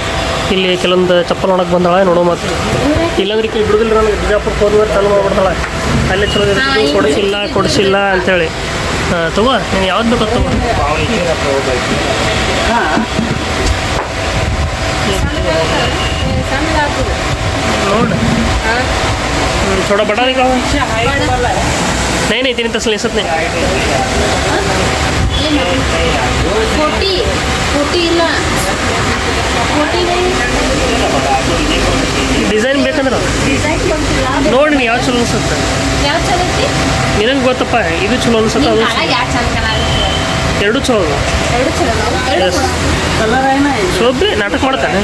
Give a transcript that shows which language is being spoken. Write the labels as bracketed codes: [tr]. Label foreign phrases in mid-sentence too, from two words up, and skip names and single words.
[kn] ಇಲ್ಲಿ ಕೆಲವೊಂದು ಚಪ್ಪಲ್ ನೋಡಕ್ಕೆ ಬಂದಾಳೆ ನೋಡೋ ಮತ್ತು ಇಲ್ಲಾಂದ್ರೆ ಇಲ್ಲಿ ಬಿಡುದಿಲ್ಲ. ನನಗೆ ಬಿಜಾಪುರಕ್ಕೆ ಹೋದ್ಮೇಲೆ ಚಾಲು ಮಾಡ್ಬಿಡ್ತಾಳೆ. ಅಲ್ಲೇ ಚಲೋ ಕೊಡಿಸಿಲ್ಲ ಅಂಥೇಳಿ. ತಗೋ ನೀನು ಯಾವ್ದು ಬೇಕೋ ತಗೋ. ನೋಡು [hi] थोड़ा बड़ा दिखाओ. नहीं इतनी तसली सत नहीं. [kn] ಡಿಸೈನ್ ಬೇಕಂದ್ರೆ ನೋಡಿ ನೀವು ಯಾವ ಚಲೋ ಅನ್ಸುತ್ತೆ ನಿನಗೆ ಗೊತ್ತಪ್ಪ. ಇದು ಚಲೋ ಅನ್ಸುತ್ತೆ ಅದು ಎರಡು ಚಲೋ ಶೋಭೆ ನಾಟಕ ಮಾಡ್ತಾನೆ.